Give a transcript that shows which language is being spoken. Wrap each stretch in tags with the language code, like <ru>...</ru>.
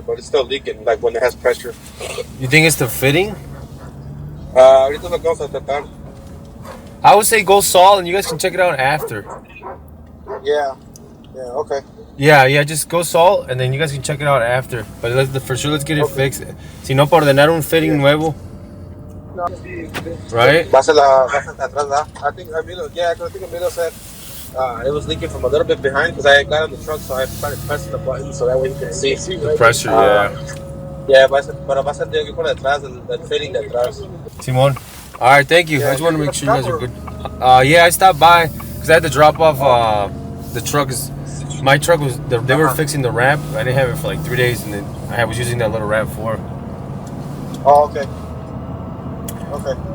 <en>But it's still leaking, like when it has pressure. You think it's the fitting?</en> <es>Ahorita lo vamos a tratar.</es> <en>I would say go Saul and you guys can check it out after. Yeah. Okay. Yeah, just go Saul and then you guys can check it out after. But for sure, let's get it fixed.</en> <es>Si no, por ordenar un fitting nuevo.</es> <en>Right?</en> <es>Va a ser atrás, ¿verdad?</es> <en>I think Emilio said it was leaking from a little bit behind because I got on the truck, so I started pressing the button so that way you can see. The pressure, yeah.</en> <es>Yeah, pero va a ser de por detrás, el fitting de atrás.</es> <en>Simon. All right, thank you. I just want to make sure you guys are good. Yeah, I stopped by because I had to drop off the truck. My truck was, they were fixing the ramp. I didn't have it for like 3 days, and then I was using that little ramp for. Oh, okay. Okay.</en>